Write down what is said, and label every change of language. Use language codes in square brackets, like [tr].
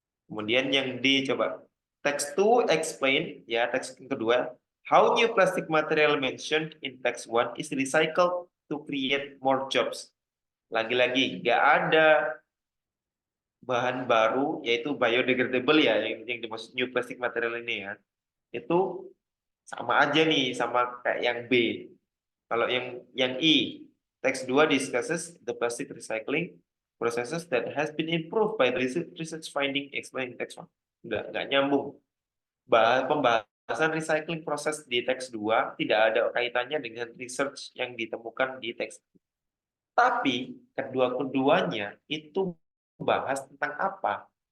[id] Kemudian yang D coba. [en] Text 2 explain, [id] ya teks yang kedua, [en] how new plastic material mentioned in text 1 is recycled to create more jobs. [id] Lagi-lagi, nggak ada bahan baru, yaitu biodegradable ya, yang dimaksud new plastic material ini ya. Itu sama aja nih, sama kayak yang B. Kalau yang I, [en] text 2 discusses the plastic recycling processes that has been improved by research finding explained in text 1. [id] Enggak nyambung. Pembahasan recycling proses di teks 2 tidak ada kaitannya dengan research yang ditemukan di teks. Tapi kedua-keduanya itu bahas tentang apa?